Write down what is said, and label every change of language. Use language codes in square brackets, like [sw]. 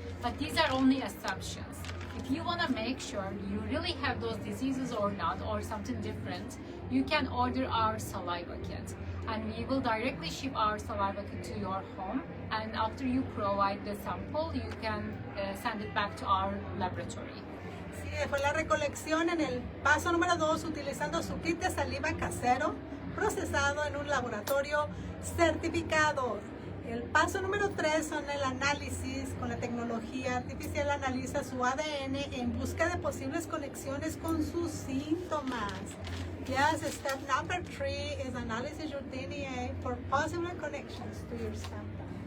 [en] But these are only assumptions. If you want to make sure you really have those diseases or not, or something different, you can order our saliva kit, and we will directly ship our saliva kit to your home, and after you provide the sample you can send it back to our laboratory. [es] Sí, fue la recolección en el paso número 2 utilizando su kit de saliva casero procesado en un laboratorio certificado. El paso número 3 son el análisis. Con la tecnología artificial analiza su ADN en busca de posibles conexiones con sus síntomas. [en] Yes, step number 3 is analysis your DNA for possible connections to your symptoms.